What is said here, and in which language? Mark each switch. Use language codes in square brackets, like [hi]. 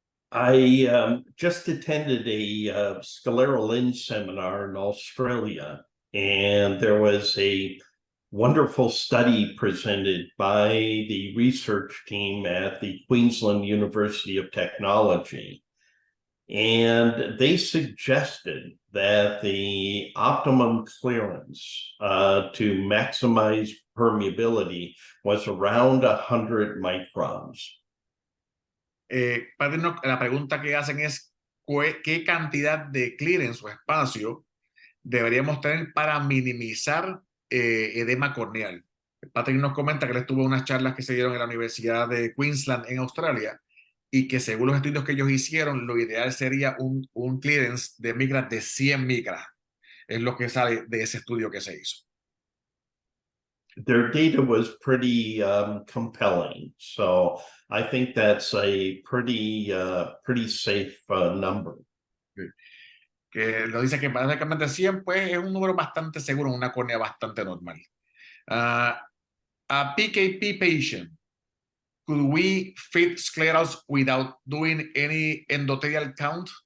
[en] I just attended a scleral lens seminar in Australia, and there was a wonderful study presented by the research team at the Queensland University of Technology. And they suggested that the optimum clearance to maximize permeability was around 100 microns. [es] La pregunta que hacen es ¿qué cantidad de clearance o espacio deberíamos tener para minimizar edema corneal? Patrick nos comenta que él estuvo en unas charlas que se dieron en la Universidad de Queensland en Australia y que según los estudios que ellos hicieron, lo ideal sería un clearance de micras de 100 micras. Es lo que sale de ese estudio que se hizo. [en] Their data was pretty compelling, so I think that's a pretty safe number. [es] Que lo dice que básicamente 100 pues es un número bastante seguro, una córnea bastante normal. [en] A PKP patient, could we fit sclerals without doing any endothelial count?